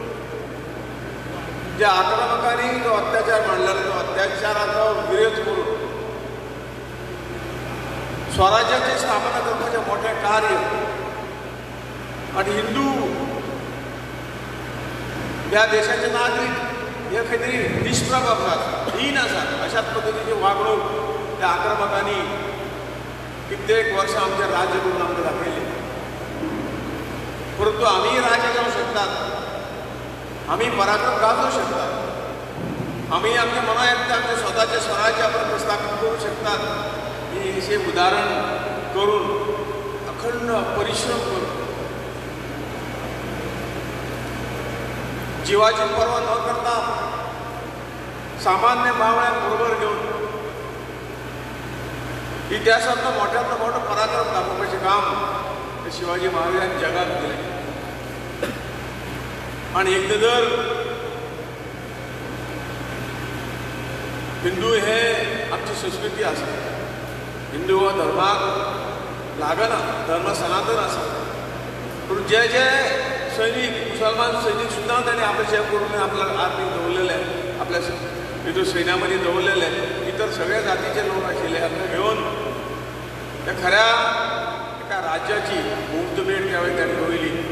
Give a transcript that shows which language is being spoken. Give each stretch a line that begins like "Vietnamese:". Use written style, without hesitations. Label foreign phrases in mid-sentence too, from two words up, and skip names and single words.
Gowli: ज्या आक्रमकांनी जो अत्याचार मांडलेलो तो अत्याचाराचो विरोध करून स्वराज्याची स्थापना करपाचें मोठें कार्य आणि हिंदू ह्या देशाचे नागरीक हे खंय तरी निष्प्रभ आसात, हीन आसात, अशाच पद्दतीची वागणूक त्या आक्रमकांनी कित्येक वर्सां आमचें राज्य करून आमकां दाखयलें. परंतु आमी राजे जावंक शकतात, आमी पराक्रम गाजोवंक शकतात, आमी आमच्या मना येता आमचे स्वताचे स्वराज्य आपण प्रस्थापित करूंक शकतात.
Marathi: ही अशें उदाहरण करून अखंड परिश्रम करून जीवाची पर्वा न करता सामान्य मावळ्यांबरोबर घेऊन इतिहासातलं मोठ्यातलं मोठं पराक्रम दाखवण्याचे काम शिवाजी महाराजांनी जगात केले.
Gowli: आणि एकदा जर हिंदू हे आमची संस्कृती आसा, हिंदू हो धर्माक लागना, धर्म सनातन आसा. पूण जे जे सैनीक मुसलमान सैनीक सुद्दां ताणें आपलें शेव करून आपल्या आर्मीक दवरलेले, आपल्या हिंदू सैन्यामध्ये दवरलेले, इतर सगळ्या जातीचे लोक आशिल्ले हाका घेवन त्या खऱ्या एका राज्याची मुहूर्तमेढ त्या वेळी ताणें रोयली.